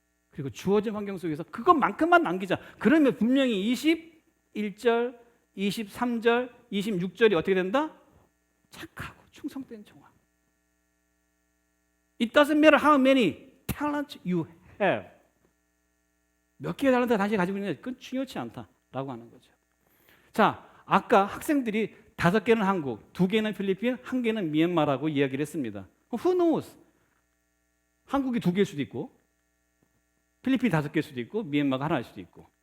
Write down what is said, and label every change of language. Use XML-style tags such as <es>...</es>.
<ko>그리고 주어진 환경 속에서 그것만큼만 남기자. 그러면 분명히 21절, 23절, 26절이 어떻게 된다? 착하고 충성된 종아.</ko> <en>It doesn't matter how many talents you have.</en> <ko>몇 개의 달란트 당신이 가지고 있느냐, 그건 중요치 않다라고 하는 거죠. 자, 아까 학생들이 5개는 한국, 2개는 필리핀, 1개는 미얀마라고 이야기를 했습니다.</ko> <en>Who knows?</en> <ko>한국이 2개일 수도 있고, 필리핀이 5개일 수도 있고, 미얀마가 하나일 수도 있고.</ko>